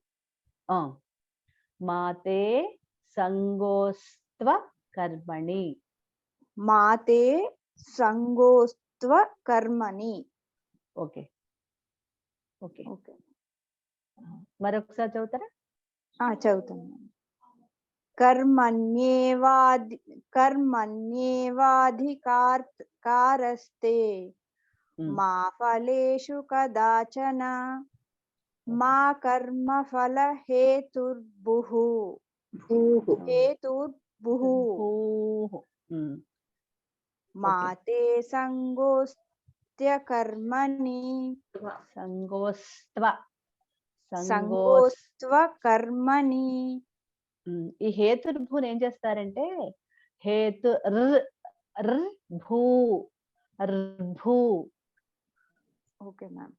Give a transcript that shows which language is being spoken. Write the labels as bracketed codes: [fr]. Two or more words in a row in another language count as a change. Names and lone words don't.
[sa] మాతే సంగోస్త్వ కర్మణి. మాతే సంగోస్త్వ కర్మణి. [en] okay okay okay. [te] మరొకసారి చదువుతారా? చదువుతాను. [sa] कर्मण्येवाधिकारस्ते मा फलेषु कदाचन मा कर्मफल हेतुर्भुः मा ते संगोस्त्यकर्मणि సంగోస్త్వ కర్మణి. [te] ఈ హేతుర్భూని ఏం చేస్తారంటే హేతు భూ భూ [en] okay ma'am.